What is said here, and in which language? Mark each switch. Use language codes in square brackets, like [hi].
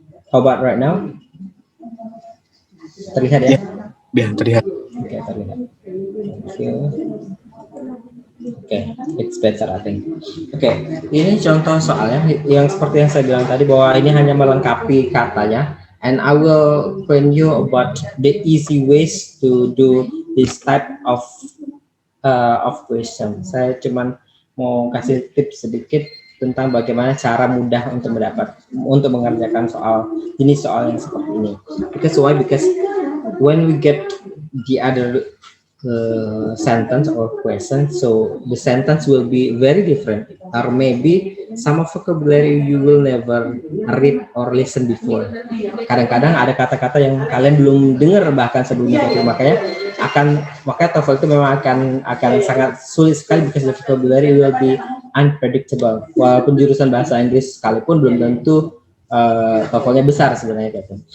[en] How about right now? [id] Terlihat ya? Iya, terlihat. Oke, terlihat. [en] Oke, it's better I think. [id] Oke, ini contoh soalnya yang seperti yang saya bilang tadi, bahwa ini hanya melengkapi katanya. [en] And I will point you about the easy ways to do this type of question. [id] Saya cuman mau kasih tips sedikit tentang bagaimana cara mudah untuk mengerjakan jenis soal yang seperti ini. [en] Because why? Because when we get the other sentence or question, so the sentence will be very different, or maybe some of vocabulary you will never read or listen before. [id] Kadang-kadang ada kata-kata yang kalian belum dengar bahkan sebelumnya, gitu. Makanya TOEFL itu memang akan sangat sulit sekali [en] because the vocabulary will be unpredictable. [id] Walaupun jurusan bahasa Inggris sekalipun belum tentu TOEFL-nya besar sebenarnya, gitu.